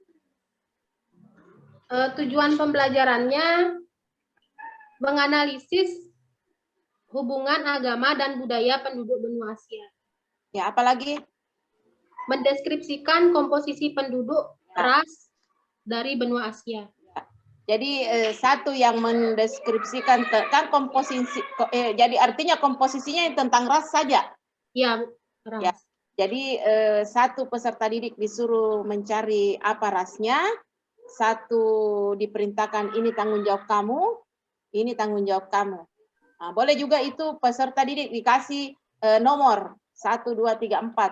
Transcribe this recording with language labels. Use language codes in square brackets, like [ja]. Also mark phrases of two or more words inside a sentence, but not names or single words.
[id] Tujuan pembelajarannya menganalisis hubungan agama dan budaya penduduk benua Asia. Ya, apalagi? Mendeskripsikan komposisi penduduk ras dari benua Asia. Jadi satu yang mendeskripsikan kan komposisi, jadi artinya komposisinya tentang ras saja. Iya, ras. Ya. Jadi satu peserta didik disuruh mencari apa rasnya, satu diperintahkan ini tanggung jawab kamu, ini tanggung jawab kamu. Nah, boleh juga itu peserta didik dikasih nomor 1, 2, 3, 4.